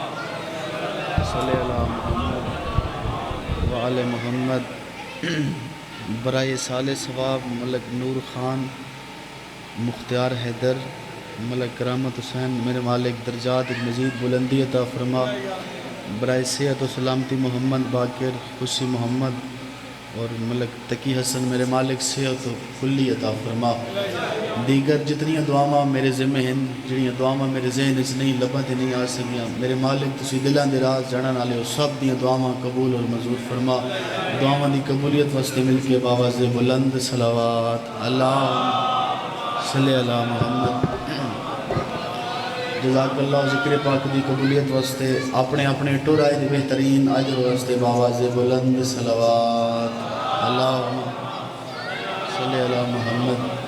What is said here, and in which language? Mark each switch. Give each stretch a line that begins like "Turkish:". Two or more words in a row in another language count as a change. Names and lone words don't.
Arabic: صلی اللہ محمد وعلی محمد
Urdu: برائے سال ثواب ملک نور خان، مختار حیدر، ملک کرامت حسین، میرے مالک درجات مزید بلندی عطا فرما۔ برائے صحت و سلامتی محمد باقر، خوشی محمد اور ملک تقی حسن، میرے مالک صحت و کلی عطا فرما۔ دیگر جتنی دعاواں میرے ذمہ ہیں،
Punjabi: جڑیاں دعاواں میرے ذہن وچ نہیں لباں تے نہیں آ سکیاں، میرے مالک تسی دلاں دے راز جانن والے ہو، سب دیاں دعاواں قبول اور منظور فرما۔ دعاواں دی قبولیت واسطے مل کے باواز بلند صلوات
Arabic: اللہ صلی علی محمد۔ جزاک اللہ
Punjabi: ذکر پاک دی قبولیت واسطے اپنے اپنے ٹورائے دی بہترین اجر واسطے باواز بلند صلوات
Arabic: اللہ صلی علی محمد۔